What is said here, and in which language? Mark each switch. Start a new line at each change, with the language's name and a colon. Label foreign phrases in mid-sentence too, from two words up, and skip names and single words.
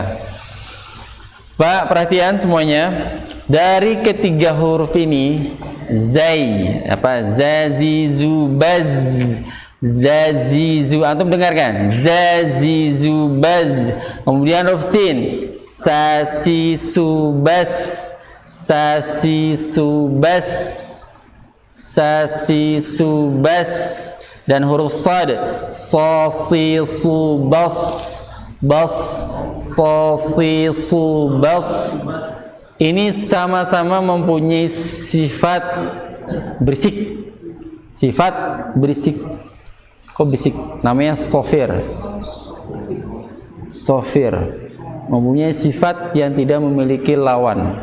Indonesian: Pak, perhatian semuanya. Dari ketiga huruf ini, zai, zazizu, baz, zazizu. Antum dengarkan, zazizu, baz. Kemudian huruf sin, sasisu, bas, sasisu, bas, sasisu, bas. Dan huruf sad, sasisu, bas, bas, sasisu, bas. Ini sama-sama mempunyai sifat berisik. Sifat berisik. Kok berisik? Namanya sofir. Sofir. Mempunyai sifat yang tidak memiliki lawan.